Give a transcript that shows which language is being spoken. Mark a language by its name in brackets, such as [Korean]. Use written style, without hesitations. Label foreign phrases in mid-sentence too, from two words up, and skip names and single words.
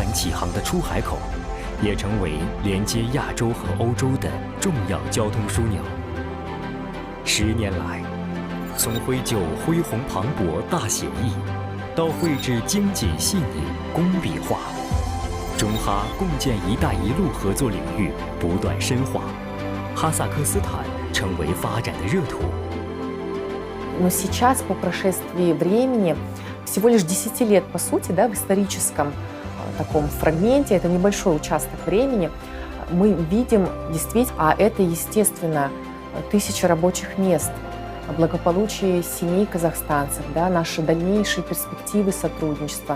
[Chinese] 起航的出海口，也成为连接亚洲和欧洲的重要交通枢纽。10年来，从绘就恢宏磅礴大写意，到绘制精简细腻工笔画，中哈共建“一带一路”合作领域不断深化，哈萨克斯坦成为发展的热土。 [Russian] Но сейчас, по прошествии времени, всего лишь 10 лет, по сути, да, в историческом таком фрагменте, это небольшой участок времени, мы видим действительно, а это, естественно, 1000 рабочих мест, благополучие семей казахстанцев, да, наши дальнейшие перспективы сотрудничества.